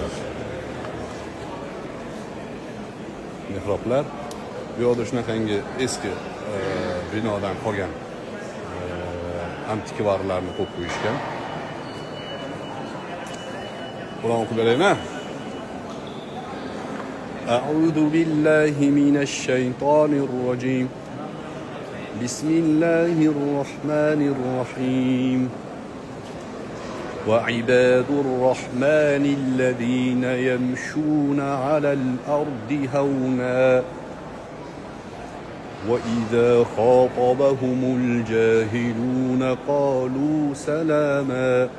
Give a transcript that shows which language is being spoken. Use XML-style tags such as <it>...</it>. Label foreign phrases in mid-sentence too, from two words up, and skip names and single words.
<uz>Mehroblar bu yoqda shunaqangi eski binodan qolgan antikvarlarni qo'yib qo'yishgan. Qur'on o'qib beraymi?</uz> <ar>أعوذ بالله من الشيطان الرجيم. بسم الله الرحمن الرحيم. وعباد الرحمن الذين يمشون على الأرض هونا وإذا خاطبهم الجاهلون قالوا سلاما</ar>